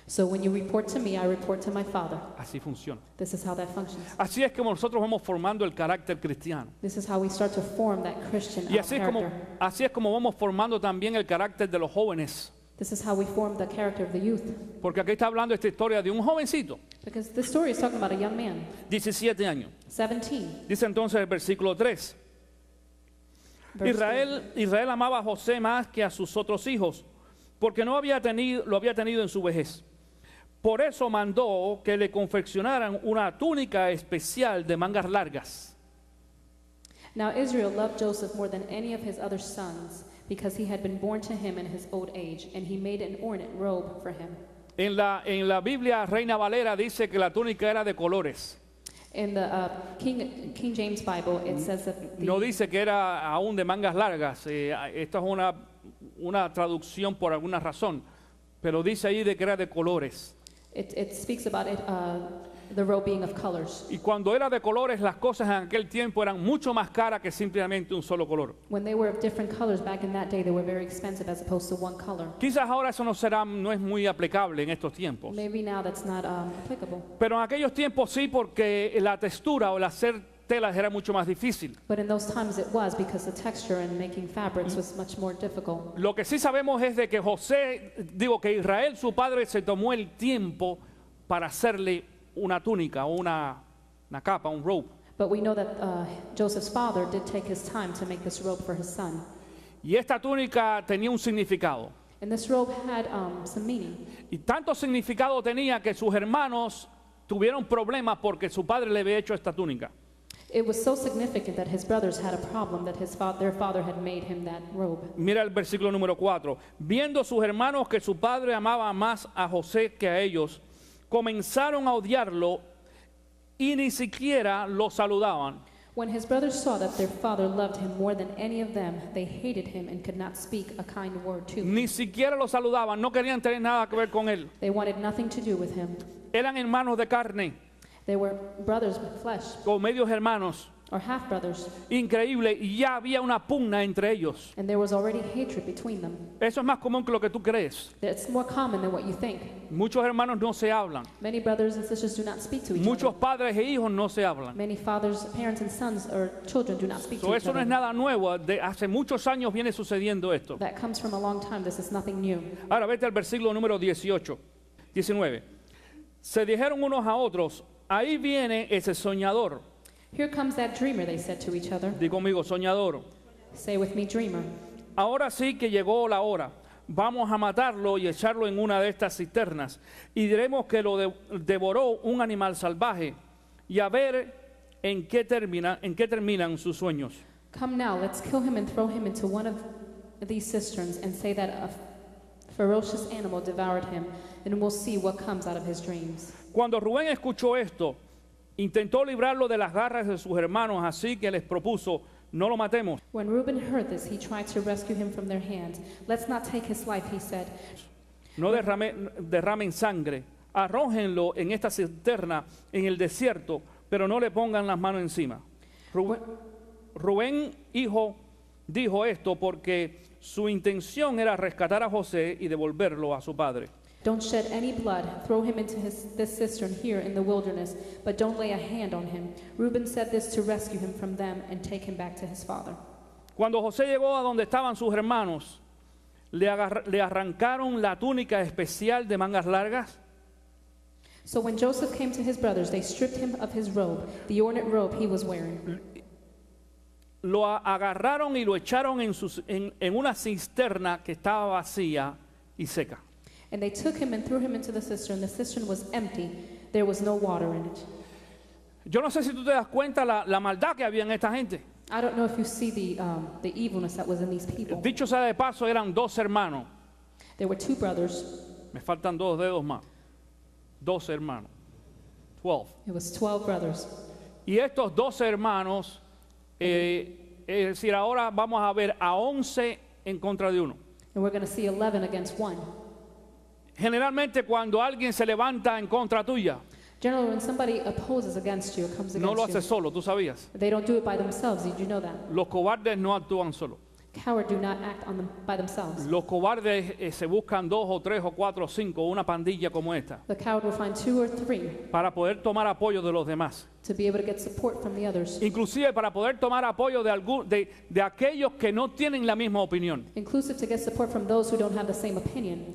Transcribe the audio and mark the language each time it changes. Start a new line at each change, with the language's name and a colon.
English: So when you report to me, I report to my father.
Spanish: Así funciona.
English: This is how that functions.
Spanish: Así es como nosotros vamos formando el carácter cristiano.
English: This is how we start to form that Christian
Spanish: Y así
English: character.
Spanish: así es como vamos formando también el carácter de los jóvenes.
English: This is how we form the character of the youth.
Spanish: Porque aquí está hablando esta historia de un jovencito,
English: Because this story is talking about a young man,
Spanish: 17 años.
English: 17.
Spanish: Dice entonces el versículo 3.
English: Verse 3.
Spanish: Israel amaba a José más que a sus otros hijos, porque lo había tenido en su vejez. Por eso mandó que le confeccionaran una túnica especial de mangas largas.
English: Now Israel loved Joseph more than any of his other sons, because he had been born to him in his old age, and he made an ornate robe for him.
Spanish: En la Biblia Reina Valera dice que la túnica era de colores.
English: In the King James Bible, it says that
Spanish: No dice que era aún de mangas largas. Esta es una traducción por alguna razón. Pero dice ahí de que era de colores.
English: it speaks about it, the robe being of colors.
Spanish: Y cuando era de colores, las cosas en aquel tiempo eran mucho más caras que simplemente un solo color.
English: When they were of different colors back in that day, they were very expensive as opposed to one color.
Spanish: Quizás ahora eso no es muy aplicable en estos tiempos.
English: Maybe now that's not applicable.
Spanish: Pero en aquellos tiempos sí, porque la textura o el hacer telas era mucho más difícil.
English: But in those times it was, because the texture and making fabrics was much more difficult.
Spanish: Lo que sí sabemos es de que que Israel, su padre, se tomó el tiempo para hacerle una túnica o una capa, un robe.
English: But we know that Joseph's father did take his time to make this robe for his son.
Spanish: Y esta túnica tenía un significado.
English: And this robe had some meaning.
Spanish: Y tanto significado tenía que sus hermanos tuvieron problemas porque su padre le había hecho esta túnica.
English: It was so significant that his brothers had a problem that their father had made him that robe.
Spanish: Mira el versículo número 4. Viendo sus hermanos que su padre amaba más a José que a ellos, comenzaron a odiarlo y ni siquiera lo saludaban.
English: When his brothers saw that their father loved him more than any of them, they hated him and could not speak a kind word to him.
Spanish: Ni siquiera lo saludaban, no querían tener nada que ver con él.
English: They wanted nothing to do with him.
Spanish: Eran hermanos de carne,
English: They were brothers with flesh,
Spanish: o medios hermanos.
English: or half brothers,
Spanish: Increíble, y ya había una pugna entre ellos.
English: and there was already hatred between them.
Spanish: Eso es más común que lo que tú crees.
English: It's more common than what you think.
Spanish: Muchos hermanos no se hablan.
English: Many brothers and sisters do not speak to each
Spanish: Muchos
English: other.
Spanish: padres e hijos no se hablan.
English: Many fathers, parents, and sons or children do not speak to each
Spanish: Eso no es
English: other.
Spanish: nada nuevo. De hace muchos años viene sucediendo esto.
English: That comes from a long time. This is nothing new.
Spanish: Ahora vete al versículo número 19. Se dijeron unos a otros, ahí viene ese soñador.
English: Here comes that dreamer, they said to each other.
Spanish: Di conmigo, soñador.
English: Say with me, dreamer.
Spanish: Ahora sí que llegó la hora. Vamos a matarlo y echarlo en una de estas cisternas. Y diremos que lo devoró un animal salvaje. Y a ver en qué terminan sus sueños.
English: Come now, let's kill him and throw him into one of these cisterns and say that a ferocious animal devoured him, and we'll see what comes out of his dreams.
Spanish: Cuando Rubén escuchó esto, intentó librarlo de las garras de sus hermanos, así que les propuso, no lo matemos.
English: When Reuben heard this, he tried to rescue him from their hands. Let's not take his life, he said.
Spanish: No derramen sangre, arrójenlo en esta cisterna en el desierto, pero no le pongan las manos encima. Rubén, hijo, dijo esto porque su intención era rescatar a José y devolverlo a su padre.
English: Don't shed any blood. Throw him into this cistern here in the wilderness, but don't lay a hand on him. Reuben said this to rescue him from them and take him back to his father.
Spanish: Cuando José llegó a donde estaban sus hermanos, le arrancaron la túnica especial de mangas largas.
English: So when Joseph came to his brothers, they stripped him of his robe, the ornate robe he was wearing.
Spanish: Lo agarraron y lo echaron en una cisterna que estaba vacía y seca.
English: And they took him and threw him into the cistern. The cistern was empty. There was no water in it.
Spanish: Yo no sé si tú te das cuenta la maldad que había en esta gente.
English: I don't know if you see the evilness that was in these people.
Spanish: Dicho sea de paso, eran dos hermanos.
English: There were two brothers.
Spanish: Me faltan dos dedos más. 12 hermanos. 12.
English: It was 12 brothers.
Spanish: Y estos 12 hermanos, es decir, ahora vamos a ver a 11 en contra de uno.
English: And we're going to see 11 against 1.
Spanish: Generalmente cuando alguien se levanta en contra tuya,
English: Generally, when somebody opposes against you, comes
Spanish: no lo
English: against
Spanish: hace solo, tú sabías.
English: you, they don't do it by themselves. Did you know that?
Spanish: Los cobardes no actúan solos.
English: Cowards do not act by themselves.
Spanish: Los cobardes se buscan 2 o 3 o 4 o 5, una pandilla como esta,
English: The coward will find 2 or 3
Spanish: para poder tomar apoyo de los demás.
English: to be able to get support from the others,
Spanish: Inclusive para poder tomar apoyo de aquellos que no tienen la misma opinión.
English: inclusive to get support from those who don't have the same opinion.